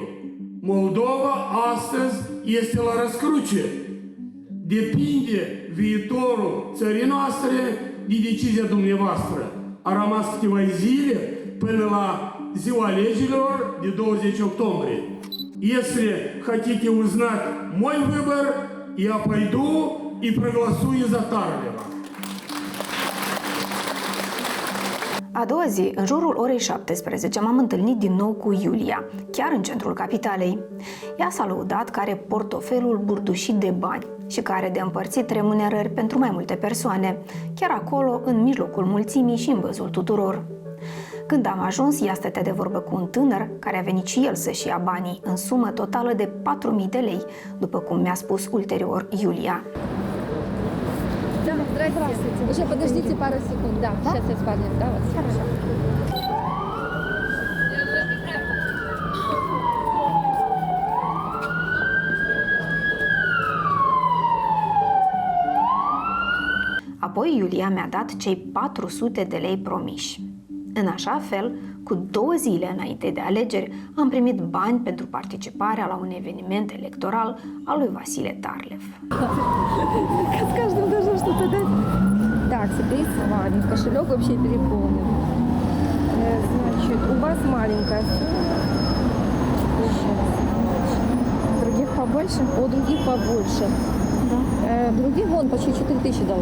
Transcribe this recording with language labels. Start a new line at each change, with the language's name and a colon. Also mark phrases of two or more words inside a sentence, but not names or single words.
Romanian: Moldova astăzi este la răscruce. Depinde viitorul țării noastre de decizia dumneavoastră. A rămas câteva zile până la ziua alegerilor de 20 octombrie.
Russian: Если хотите узнать мой выбор, я пойду и проголосую за Тарлева.
Romanian: A doua zi, în jurul orei 17, m-am întâlnit din nou cu Iulia, chiar în centrul capitalei. Ea s-a lăudat că are portofelul burdușit de bani și că are de împărțit remunerări pentru mai multe persoane, chiar acolo, în mijlocul mulțimii și în văzul tuturor. Când am ajuns, ea stătea de vorbă cu un tânăr care a venit și el să-și ia banii în sumă totală de 4.000 de lei, după cum mi-a spus ulterior Iulia.
Russian: Da, здравствуйте. Уже подождите пару секунд. Да, сейчас я с парнем. Да, вас. Хорошо.
Romanian: Apoi Iulia mi-a dat cei 400 de lei promiși. În așa fel, cu 2 zile înainte de alegeri, am primit bani pentru participarea la un eveniment electoral al lui Vasile Tarlev.
Russian: С каждым должно что-то дать. Так, сюрприз с вами. Кошелек вообще переполнен. Значит, у вас маленькая сумма. Других побольше? У других побольше. Да. Других вон почти 4000 дала.